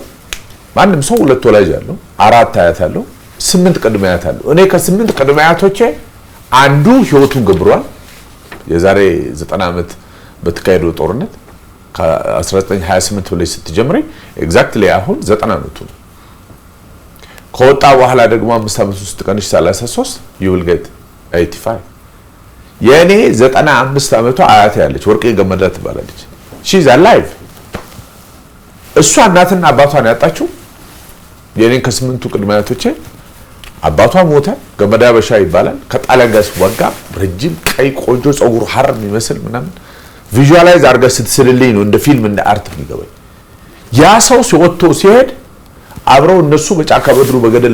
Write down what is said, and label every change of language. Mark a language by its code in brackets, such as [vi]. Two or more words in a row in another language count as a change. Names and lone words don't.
[am] ማንም ሰው 2 ወላጅ ያለው 4 አያት ያለው 8 ቅድመ አያት ያለው። እኔ ከ8 ቅድመ አያቶቼ አንዱ ህይወቱን ገብሯል። የዛሬ 90 ዓመት በተካሄደው ጦርነት ከ1928 በላይ ስትጀምሪ ኤግዛክትሊ አሁን 90 ዓመቱ ነው። ከወጣ በኋላ ደግሞ 5 ዓመት ውስጥ ቀንሽ 33 [en] you will [am] get 85 የኔ 95 ዓመቷ አያቴ ያለች ወርቄ ገመዳ ትባላለች። [en] she is alive። [am] እሷ እናትና አባቷን ያጣችው የኔን ከ8ቱ ቅድመ አያቶቼ አባቷ ሞተ። ገመዳ በሻ ይባላል። ከጣሊያን ጋር ሲዋጋ ረጅም ቀይ ቆንጆ ጸጉር ሐር የሚመስል ምናምን ቪዥዋላይዝ አድርጋ ስትስልልኝ ነው እንደ ፊልም እንደ አርት የሚገባኝ። ያ ሰው ሲወጥቶ ሲሄድ አብረው እነሱ በጫካ በድሩ በገደል